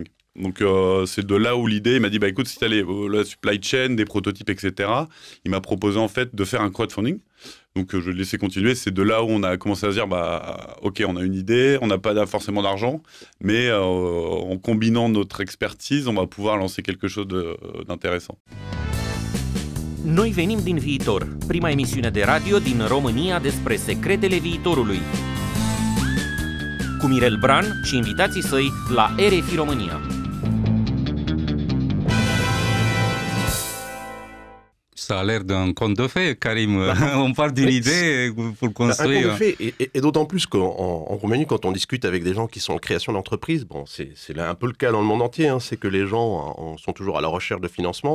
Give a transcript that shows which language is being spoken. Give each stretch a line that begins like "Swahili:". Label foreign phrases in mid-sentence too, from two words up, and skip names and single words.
French: Donc, c'est de là où l'idée, il m'a dit, écoute, si tu as la
English: supply chain,
French: des prototypes, etc., il m'a proposé en fait de faire un crowdfunding. Donc, je l'ai laissé continuer. C'est de là où on a commencé à se dire, OK, on a une idée, on n'a pas forcément d'argent, mais en combinant notre expertise, on va pouvoir lancer quelque chose d'intéressant.
Romanian: Noi venim din viitor, prima emisiune de radio din România despre secretele viitorului. Cu Mirel Bran și invitații săi la RFI România.
French: Ça a l'air d'un conte de fées, Karim. On parle d'une idée pour construire. Un conte de fées, et d'autant plus qu'en Roumanie, quand on discute avec des gens qui sont en création d'entreprise, c'est là un peu le cas dans le monde entier, c'est que les gens sont toujours à la recherche de financement.